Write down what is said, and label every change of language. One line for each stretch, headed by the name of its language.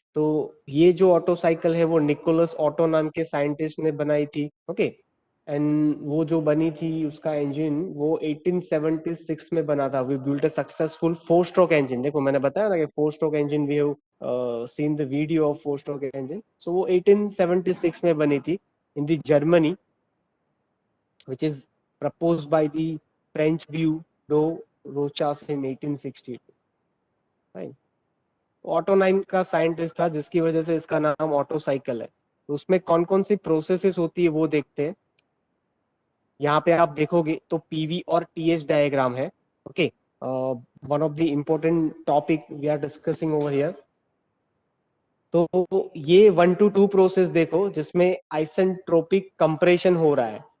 Hindi: तो ये जो ऑटो साइकिल है वो निकोलस ऑटो नाम के साइंटिस्ट ने बनाई थी। ओके। एंड वो जो बनी थी उसका इंजन वो 1876 में बना था।
English: We built a successful 4 stroke engine.
Hindi: देखो मैंने बताया ना कि 4 stroke engine,
English: We have seen the video of 4 stroke engine. So
Hindi: वो 1876 में बनी थी
English: In the Germany, which is proposed by the French Bureau Rochas in 1862। Right?
Hindi: Auto nine का साइंटिस्ट था, जिसकी वजह से इसका नाम ऑटो साइकिल है। तो उसमें कौन कौन सी प्रोसेसेस होती है वो देखते हैं। यहाँ पे आप देखोगे तो पीवी और टीएच डायग्राम है। Okay.
English: One of the important topic we are discussing over here.
Hindi: तो ये 1 to 2 प्रोसेस देखो, जिसमें आइसेंट्रोपिक कंप्रेशन हो रहा है।